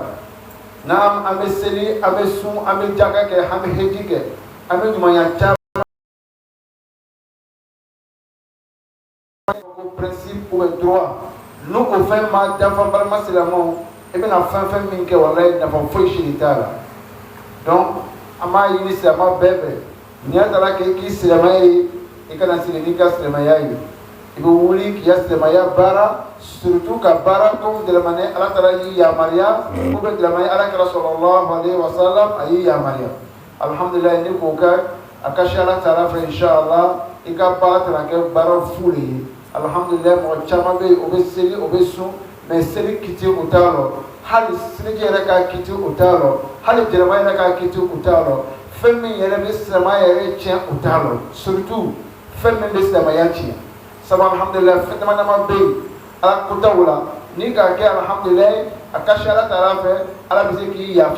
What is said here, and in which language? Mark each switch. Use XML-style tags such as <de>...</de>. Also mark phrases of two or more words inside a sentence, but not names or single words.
<bm>N'an an bɛ seli an bɛ sun an bɛ jaka kɛ an bɛ heji kɛ an bɛ ɲumanya caman</bm> <fr>principe ou droit</fr> <bm>n'o o fɛn ma dafa balima silamɛw i bɛna fɛn min kɛ walayi nafa foyi si t'a la. Donc an b'a ɲini silamɛ bɛɛ fɛ n'i y'a taara kɛ k'i silamɛ ye i kana sigi n'i ka silamɛya ye i bɛ wuli k'i ka silamɛya baara surtout ka baara comme dɛlɛmani ala taala y'i yamaruya</bm> <fr>ou bien</fr> <bm>dɛlɛmani alakira</bm> <ar>صلى الله عليه وسلم</ar> <bm>a y'i yamaruya. Alhamdulilayi ni k'o kɛ a ka se ala taala fɛ inshallah i ka baara tɛna kɛ baara fu de ye. Alhamdulilayi mɔgɔ caman bɛ yen o bɛ seli o bɛ sun mais seli kiti o t'a lɔ hali seliji yɛrɛ ka kiti o t'a lɔ hali jɛnɛba yɛrɛ ka kiti o t'a lɔ fɛn min yɛrɛ bɛ silamɛya yɛrɛ tiɲɛ o t'a lɔ surtout fɛn min bɛ silamɛya tiɲɛ sabu alhamdulilayi fɛn dama dama bɛ yen ala kotaw la ni k'a kɛ alhamdulilayi a ka se ala taala fɛ ala bɛ se k'i yafa.</bm>